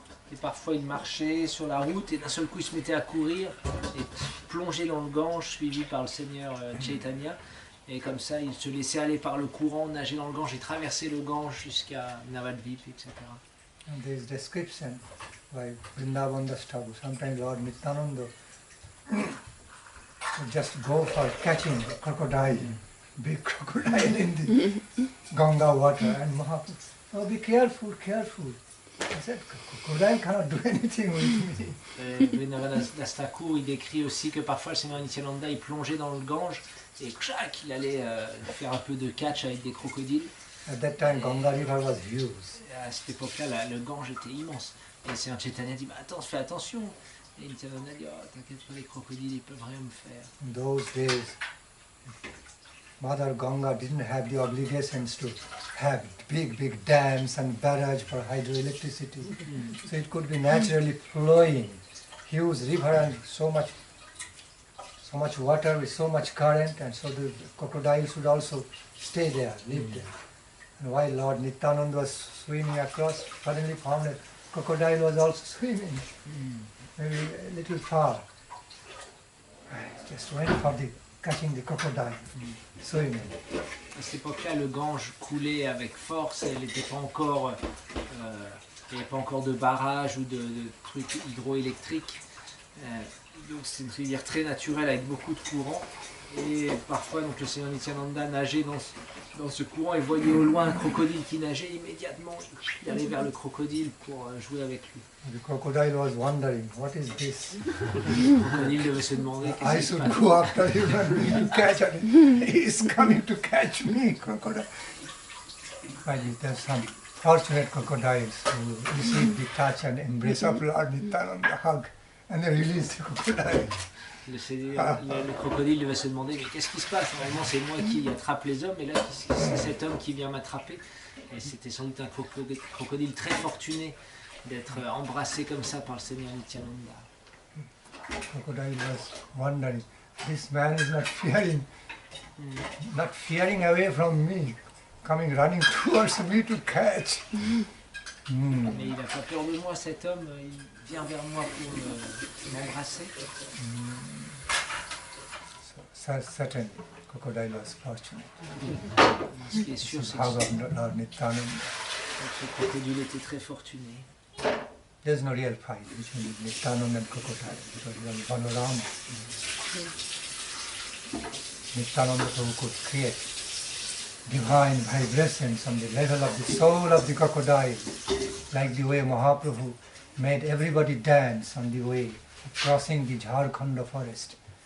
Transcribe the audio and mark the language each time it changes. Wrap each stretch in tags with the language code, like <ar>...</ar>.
<fr>Et parfois il marchait sur la route et d'un seul coup il se mettait à courir et plonger dans le Gange suivi par le Seigneur Chaitanya. Et comme ça il se laissait aller par le courant, nager dans le Gange et traverser le Gange jusqu'à Navadvip, etc.</fr> <en>And there is description by Vrindavandas Thakur. Sometimes Lord Nityananda would just go for catching a crocodile, big crocodile in the Ganga water, and Mahaprabhu, oh, be careful, careful. I said, crocodile cannot do anything with me.</en> <fr>Vrindavandas Thakur, il décrit aussi que parfois le Seigneur Nityananda il plongeait dans le Gange et il allait faire un peu de catch avec des crocodiles.</fr> <en>At that time, Ganga river was huge.</en> <fr>À cette époque-là, le Gange était immense. Et c'est un Chaitanya dit, attends, fais attention. Et Nityananda dit, oh, t'inquiète pas, les crocodiles, ils peuvent rien me faire.</fr> <en>In those days, Mother Ganga didn't have the obligations to have big dams and barrage for hydroelectricity. So it could be naturally flowing, huge river and so much water with so much current, and so the crocodiles would also stay there, live there. And while Lord Nityananda was swimming across, suddenly found that crocodile was also swimming, maybe a little far. I just went for catching the crocodile, swimming.</en> <fr>À cette époque-là, le Gange coulait avec force et il n'était pas encore, il n'y avait pas encore de barrage ou de trucs hydroélectriques. Donc c'est une rivière très naturelle avec beaucoup de courant. Et parfois, donc, le Seigneur Nityananda nageait dans ce courant et voyait au loin un crocodile qui nageait. Immédiatement, il allait vers le crocodile pour jouer avec lui.</fr> <en>The crocodile was wondering, what is this?</en> <fr>Le crocodile devait se demander</fr> <en>I</en> <fr>qu'est-ce qui se</fr> <en>should</en> <fr>passe.</fr> <en>go after him and to catch him. He is coming to catch me, crocodile. But there are some fortunate crocodiles who receive the touch and embrace of Lord Nityananda, hug, and they release the crocodile.</en> <fr>Le crocodile devait se demander, mais qu'est-ce qui se passe? Normalement, c'est moi qui attrape les hommes, et là, c'est cet homme qui vient m'attraper. Et c'était sans doute un crocodile très fortuné d'être embrassé comme ça par le Seigneur Nityananda.</fr> <en>Crocodile was wondering, this man is not fearing away from me, running towards me to catch.</en> <fr>Mais il n'a pas peur de moi, cet homme, il vient vers moi pour m'embrasser.</fr> <en>So, certain crocodile was fortunate.</en> <fr>Ce qui est sûr, c'est que</fr> <en>Lord Nityananda.</en> <fr>ce crocodile était très fortuné.</fr> <en>There's no real fight between Nityananda and crocodile because he was Balarama. Nityananda Prabhu could create divine vibrations on the level of the soul of the crocodile, like the way Mahaprabhu made everybody dance on the way of crossing the Jharkhand forest.</en>